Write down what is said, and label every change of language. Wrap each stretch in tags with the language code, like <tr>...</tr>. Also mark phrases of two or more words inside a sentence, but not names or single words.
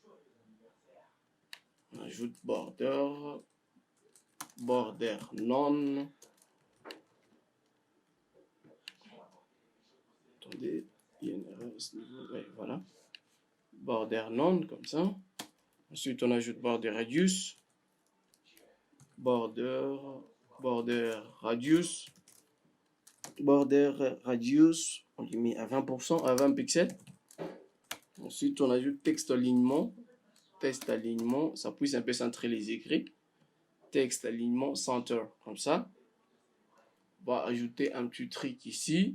<fr>On ajoute border non. Attendez, il y a une erreur à ce niveau. Ouais, voilà. Border non, comme ça. Ensuite, on ajoute</fr> <en>border radius. Border radius.</en> <fr>On lui met à 20%, à 20 pixels. Ensuite, on ajoute texte alignement. Ça pousse un peu centrer les écrits. Texte alignement center, comme ça. On va ajouter un petit truc ici.</fr>